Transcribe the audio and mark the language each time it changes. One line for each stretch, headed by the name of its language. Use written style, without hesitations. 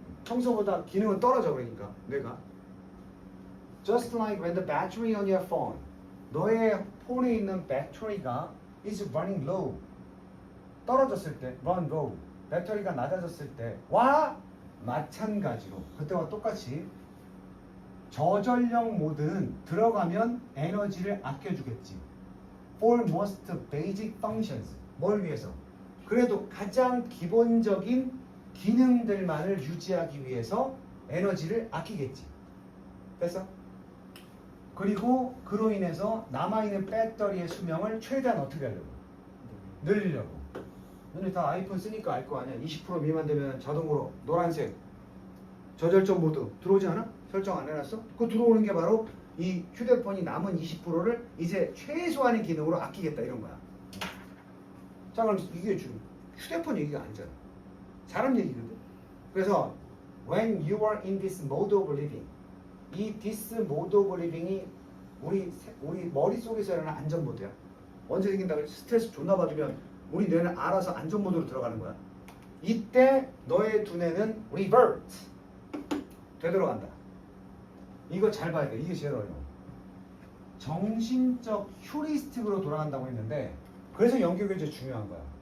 Korean: 평소보다 기능은 떨어져 그러니까 뇌가.
English: Just like when the battery on your phone.
Korean: 너의 폰에 있는 배터리가
English: is running low.
Korean: 떨어졌을 때, run low. 배터리가 낮아졌을 때와 마찬가지로 그때와 똑같이 저전력 모드는 들어가면 에너지를 아껴주겠지.
English: For most basic functions.
Korean: 뭘 위해서? 그래도 가장 기본적인 기능들만을 유지하기 위해서 에너지를 아끼겠지. 됐어? 그리고 그로 인해서 남아있는 배터리의 수명을 최대한 어떻게 하려고? 늘리려고. 너네 다 아이폰 쓰니까 알 거 아니야. 20% 미만 되면 자동으로 노란색 저절전 모드 들어오지 않아? 설정 안 해놨어? 그거 들어오는 게 바로 이 휴대폰이 남은 20%를 이제 최소한의 기능으로 아끼겠다 이런 거야. 자 그럼 이게 지금 휴대폰 얘기가 아니잖아. 사람 얘기거든. 그래서
English: when you are in this mode of living,
Korean: 이 this mode of living이 우리 머릿속에서 일어나는 안전 모드야. 언제 생긴다고 스트레스 존나 받으면 우리 뇌는 알아서 안전 모드로 들어가는 거야. 이때 너의 두뇌는 revert 되돌아간다. 이거 잘 봐야 돼. 이게 제일 어려워. 정신적 휴리스틱으로 돌아간다고 했는데 그래서 연결교제 중요한 거야.